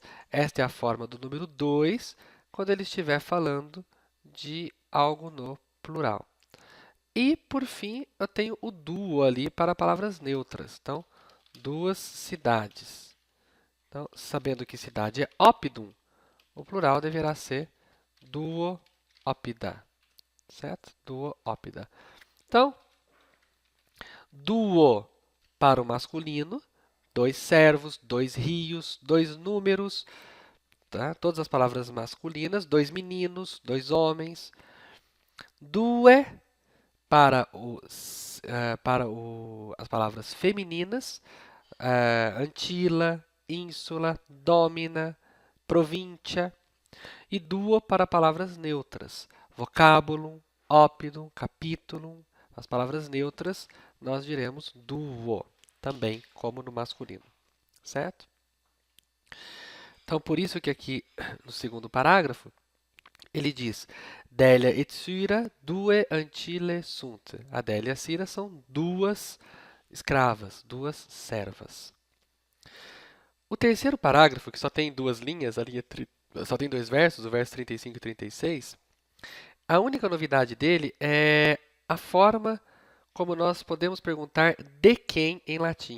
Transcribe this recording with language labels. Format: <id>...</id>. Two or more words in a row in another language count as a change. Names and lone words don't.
<pt>Esta é a forma do número 2 quando ele estiver falando de algo no plural. E, por fim, eu tenho o duo ali para palavras neutras. Então, duas cidades. Então, sabendo que cidade é opidum, o plural deverá ser</pt> <la>duo opida. Certo? Duo opida.</la> <pt>Então, duo para o masculino, dois servos, dois rios, dois números, tá? Todas as palavras masculinas, dois meninos, dois homens. Due as palavras femininas, antila, ínsula, domina, província. E duo para palavras neutras.</pt> <la>Vocabulum, oppidum, capitulum.</la> <pt>As palavras neutras nós diremos duo, também como no masculino, certo? Então, por isso que aqui no segundo parágrafo, ele diz</pt> <la>Delia et Syra due ancille sunt.</la> <pt>A Délia e a Cira são duas escravas, duas servas. O terceiro parágrafo, que só tem duas linhas, só tem dois versos, o verso 35 e 36, a única novidade dele é a forma como nós podemos perguntar de quem em latim.</pt>